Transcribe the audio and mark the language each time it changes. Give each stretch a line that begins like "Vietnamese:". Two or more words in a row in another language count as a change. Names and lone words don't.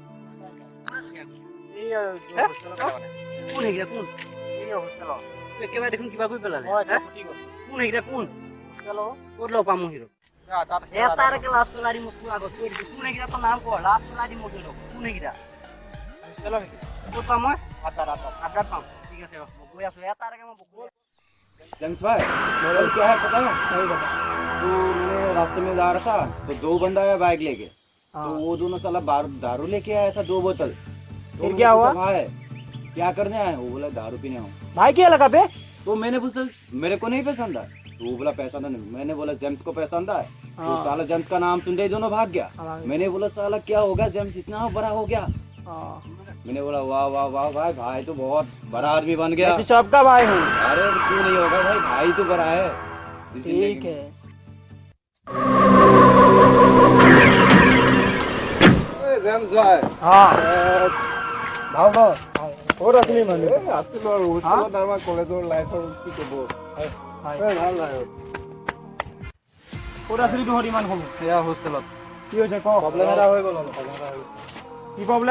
Assamese: কোন এইকেইটা কোন একেবাৰে দেখোন কিবা কৰি পেলালে কোন এইকেইটা কোন ক'ত লগ পাম হিৰো এটাকে লাষ্ট পেলাই দিম তোৰ আগত কৈ দিছো কোন এইকেইটা তোৰ নাম কৰ লাষ্ট পেলাই দিম মই কোন এইকেইটা ক'ত পাম মই আড্ডাত পাম ঠিক আছে মই গৈ আছো এটাকে মই
Hindi: जेम्स भाई मॉडल क्या है पता है? नहीं पता। तो मैं रास्ते में जा रहा था तो दो बंदा आया बाइक लेके तो वो दोनों साला दारू लेके आया था 2 बोतल तो फिर क्या हुआ? भाई क्या करने आए वो बोला दारू पीने आऊँ भाई क्या लगा बे तो मैंने पूछा मेरे को नहीं पसंद है तो वो बोला पसंद नहीं मैंने बोला जेम्स को पसंद है तो साला जेम्स का नाम सुनते ही दोनों भाग गया मैंने बोला साला क्या हो गया जेम्स इतना बड़ा हो गया मैंने बोला वाह वाह वाह भाई भाई तो बहुत बड़ा आदमी बन गया मैं तो सबका भाई हूँ अरे क्यों नहीं होगा भाई भाई तो बड़ा है ठीक है जेम्स भाई हाँ
Assamese: ভাল ন ক'ত আছিলি মানে আছিলো আৰু হোষ্টেলত আমাৰ
English: collegeৰ lifeৰ
Assamese: কি ক'ব ভাল নাই ক'ত আছিলি তহঁত ইমান সময় সেয়া হোষ্টেলত কি হৈছে ক প্ৰব্লেম এটা হৈ গ'ল কি প্ৰব্লেম